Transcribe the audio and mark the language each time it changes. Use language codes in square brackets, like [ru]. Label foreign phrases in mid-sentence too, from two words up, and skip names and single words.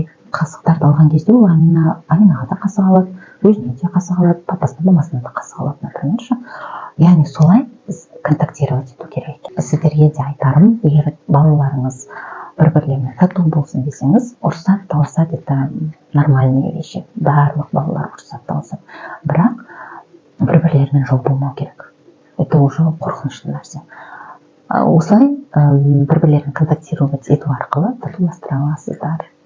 [kk] Қасықтарды алған кезде ол Аминаға да қасық алады, өзіне де қасық алады, папасына, мамасына да қасық алады, например. Яғни солай контактировать ету керек. Сіздерге де айтарым, егер балаларыңыз бір-бірлеріне тату болсын десеңіз, ұрсат, таласат, [ru] это нормальные вещи. [kk] Барлық балалар ұрсат, таласат. Бірақ бір-бірлерінен жол болмау керек. [ru] Это уже [kk] қорқынышты нәрсе. Осылай бір-бірлерін контактировать ету арқылы татуластыра аласыздар.